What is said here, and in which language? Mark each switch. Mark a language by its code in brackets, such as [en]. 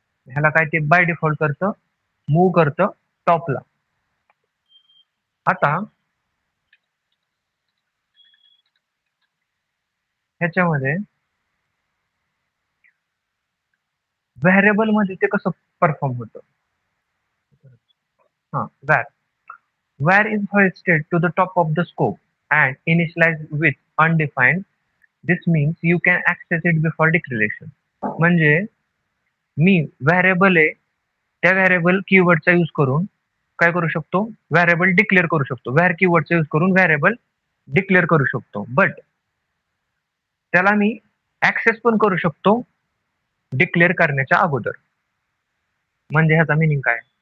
[mr] ह्याला काय ते बाय डिफॉल्ट करतं, मूव्ह करतं टॉपला. आता ह्याच्यामध्ये व्हेरिएबल मध्ये ते कसं परफॉर्म होतं? [en] हा, where is hoisted to the top of the scope and initialized with undefined. This means you can access it before declaration. [mr] म्हणजे मी व्हेरिएबल आहे, त्या व्हेरिएबल कीवर्डचा यूज करून काय करू शकतो? व्हेरिएबल डिक्लेअर करू शकतो. व्हेर कीवर्डचा यूज करून व्हेरिएबल डिक्लेअर करू शकतो. बट त्याला मी ऍक्सेस पण करू शकतो डिक्लेअर करण्याच्या अगोदर. म्हणजे ह्याचा मिनिंग काय?